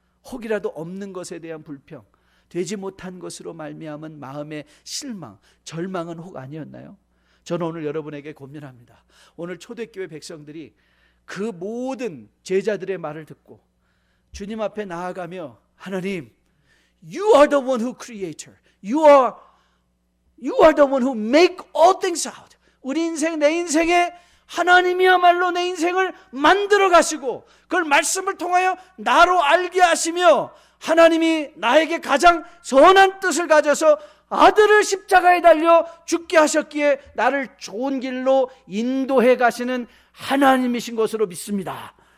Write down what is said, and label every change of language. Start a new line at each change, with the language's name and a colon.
Korean: 혹이라도 없는 것에 대한 불평, 되지 못한 것으로 말미암은 마음의 실망, 절망은 혹 아니었나요? 저는 오늘 여러분에게 고민합니다. 오늘 초대교회 백성들이 그 모든 제자들의 말을 듣고 주님 앞에 나아가며 하나님,
English: You are the one who creator. You are the one who make all things out.
Korean: 우리 인생, 내 인생에 하나님이야말로 내 인생을 만들어 가시고 그걸 말씀을 통하여 나로 알게 하시며 하나님이 나에게 가장 선한 뜻을 가져서 아들을 십자가에 달려 죽게 하셨기에 나를 좋은 길로 인도해 가시는 하나님이신 것으로 믿습니다.